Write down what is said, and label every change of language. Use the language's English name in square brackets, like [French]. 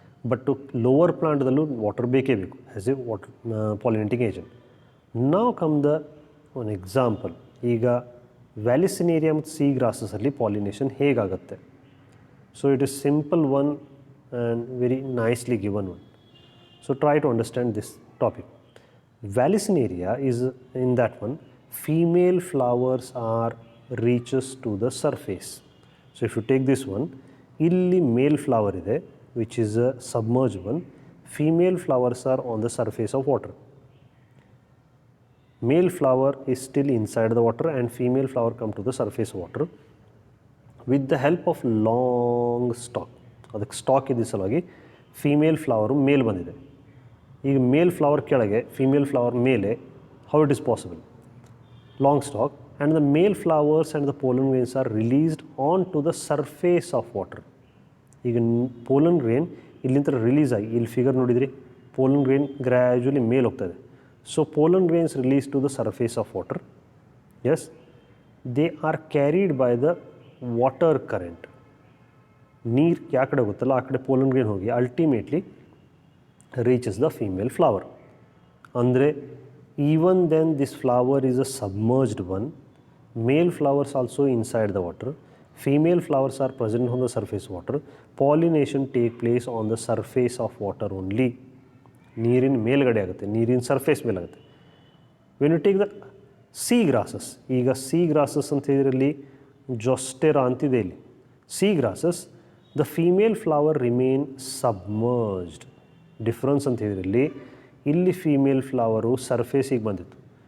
[English] but lower ಪ್ಲಾಂಟ್ದಲ್ಲೂ water [Kannada] ಬೇಕೇ ಬೇಕು [English] As a water pollinating agent. [Kannada] ನಾವು ಕಮ್ ದ ಒಂದು ಎಕ್ಸಾಂಪಲ್. ಈಗ ವ್ಯಾಲಿಸಿನೇರಿಯಾ ಮತ್ತು ಸೀ ಗ್ರಾಸಸಲ್ಲಿ ಪಾಲಿನೇಷನ್ ಹೇಗಾಗುತ್ತೆ? [English] So it is simple one and very nicely given one. So try to understand this topic. Vallisneria is in that one female flowers are reaches to the surface. So if you take this one, illi male flower ide which is a submerged one. Female flowers are on the surface of water. Male flower is still inside the water and female flower come to the surface of water with the help of long stalk. [Kannada] ಅದಕ್ಕೆ stock ಇದೆ ಸಲುವಾಗಿ female flower ಮೇಲ್ ಬಂದಿದೆ. ಈಗ ಮೇಲ್ flower ಕೆಳಗೆ female flower ಮೇಲೆ, [English] How it is possible? Long stalk, and the male flowers and the pollen grains are released onto the surface of water. [Kannada] ಈಗ pollen grain ಇಲ್ಲಿಂದ release ಆಗಿ ಇಲ್ಲಿ ಫಿಗರ್ ನೋಡಿದ್ರಿ, pollen grain ಗ್ರ್ಯಾಜುಲಿ ಮೇಲೆ ಹೋಗ್ತದೆ. [English] ಸೊ pollen grains released to the surface of water. Yes, they are carried by the water current. [Kannada] ನೀರು ಯಾವ ಕಡೆ ಹೋಗುತ್ತಲ್ಲ ಆ ಕಡೆ pollen grain ಹೋಗಿ ultimately [English] reaches the female flower. ಅಂದರೆ even then this flower is a submerged one. Male flowers also inside the water. Female flowers are present on the surface water. Pollination take place on the surface of water only. [Kannada] ನೀರಿನ ಮೇಲ್ಗಡೆ ಆಗುತ್ತೆ, ನೀರಿನ surface ಮೇಲೆ ಆಗುತ್ತೆ. [English] when you take the sea grasses, [Kannada] ಈಗ sea grasses ಅಂತ ಇದರಲ್ಲಿ ಜೋಸ್ಟೆರಾ ಅಂತಿದೆ ಇಲ್ಲಿ. [English] Sea grasses, the female flower remain submerged. [Kannada] Difference ಅಂತ ಇದರಲ್ಲಿ ಇಲ್ಲಿ ಫೀಮೇಲ್ ಫ್ಲವರು ಸರ್ಫೇಸಿಗೆ ಬಂದಿತ್ತು.